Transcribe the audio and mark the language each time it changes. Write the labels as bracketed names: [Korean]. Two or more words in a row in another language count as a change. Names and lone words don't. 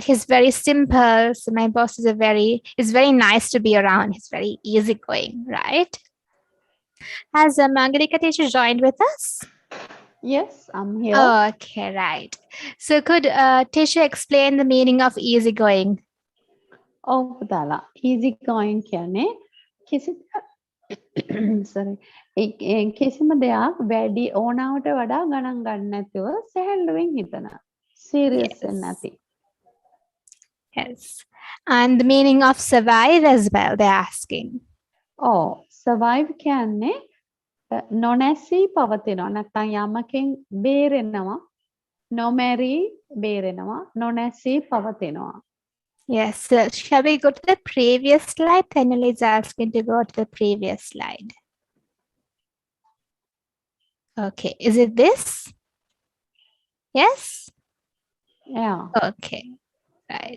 [English] He's very simple. So my boss is very nice to be around. He's very easygoing, right? Has Mangalika teacher joined with us? Yes, I'm here. Okay, right. So could Tisha explain the meaning of easygoing? [Sinhala] ඔව් පුතාලා [English] easy going [Sinhala] කියන්නේ කිසි sorry කිසිම දෙයක් වැඩි ඕනාවට වඩා ගණන් ගන්න නැතුව සැහැල්ලුවෙන් හිතන serious වෙන්නේ නැති. [English] Yes. And the meaning of survive as well, they're asking. [Sinhala] survive කියන්නේ නොනැසී පවතිනවා නැත්නම් යමකින් බේරෙනවා නොමැරි බේරෙනවා නොනැසී පවතිනවා. [English] Yes, so shall we go to the previous slide? Tanula is asking to go to the previous slide. Okay, is it this? Yes? Yeah. Okay, right.